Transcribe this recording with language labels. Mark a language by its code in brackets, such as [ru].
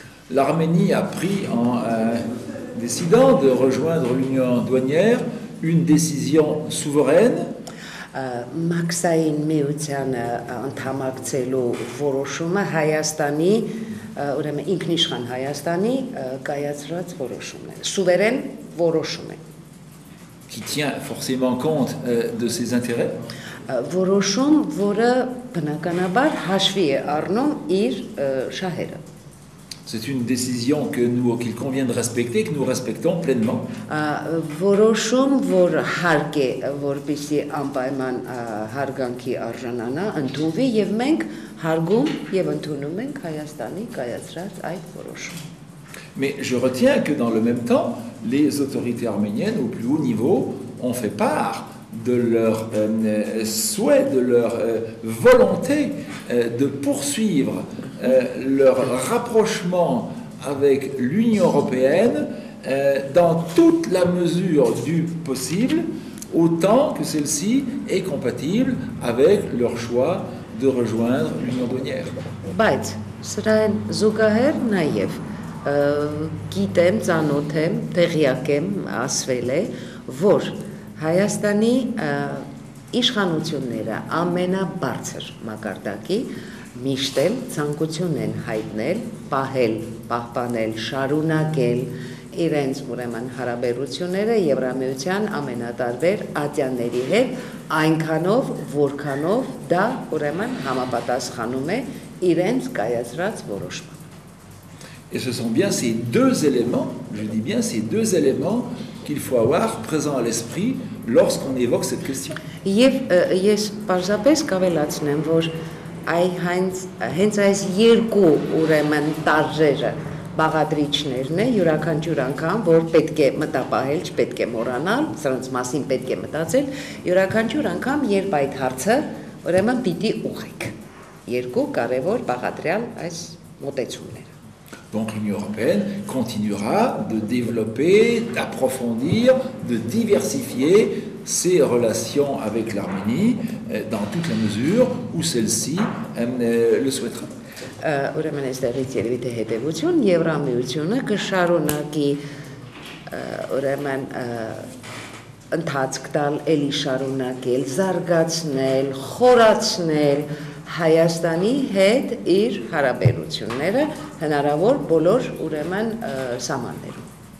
[fr] L'Arménie a pris en décidant de rejoindre l'Union douanière une décision souveraine. [hy] Մաքսային միությանը անդամակցելու որոշումը Հայաստանի, ուրեմն ինքնիշխան Հայաստանի կայացրած որոշումն է, սուվերեն որոշում է։ [fr] Qui tient forcément compte de ses intérêts. [hy] Որոշում, որը բնականաբար հաշվի է առնում իր շահերը։ [fr] C'est une décision qu'il convient de respecter, que nous respectons pleinement. [hy] Որոշում, որ հարկ է, որպեսզի անպայման հարգանքի արժանանա, ընդունվի եւ մենք հարգում եւ ընդունում ենք Հայաստանի կայացրած այդ որոշումը։ [fr] Mais je retiens que dans le même temps, les autorités arméniennes au plus haut niveau ont fait part de leur souhait, de leur volonté de poursuivre leur rapprochement avec l'Union européenne dans toute la mesure du possible, autant que celle-ci est compatible avec leur choix de rejoindre l'Union douanière. [hy] Բայց սրան զուգահեռ նաև գիտեմ, ծանոթ եմ, տեղյակ եմ, ասվել է, որ Հայաստանի իշխանությունները ամենաբարձր մակարդակի միշտ էլ ցանկություն են հայտնել, պահել, պահպանել, շարունակել իրենց ուրեմն հարաբերությունները Եվրամիության ամենատարբեր ատյանների հետ, այնքանով, որքանով դա ուրեմն համապատասխանում է իրենց կայացրած որոշմանը։ [fr] Et ce sont bien ces deux éléments, je dis bien ces deux éléments qu'il faut avoir présent à l'esprit lorsqu'on évoque cette question. [hy] Եվ ես պարզապես կավելացնեմ, որ հենց այս երկու ուրեմն տարրերը բաղադրիչներն է յուրաքանչյուր անգամ, որ պետք է մտապահել, չպետք է մոռանալ, սրանց մասին պետք է մտածել, յուրաքանչյուր անգամ, երբ այդ հարցը ուրեմն պիտի ուղղեք։ Երկու կարևոր բաղադրյալ այս մոտեցումները։ [fr] Donc l'Union européenne continuera de développer, d'approfondir, de diversifier ses relations avec l'Arménie dans toute la mesure où celle-ci le souhaitera. [hy] Ուրեմն այստեղից երևի թե հետևություն Եվրամիությունը կշարունակի ուրեմն ընթացք տալ, էլի շարունակել, զարգացնել, խորացնել Հայաստանի հետ իր հարաբերությունները հնարավոր բոլոր ուրեմն սահմաններում։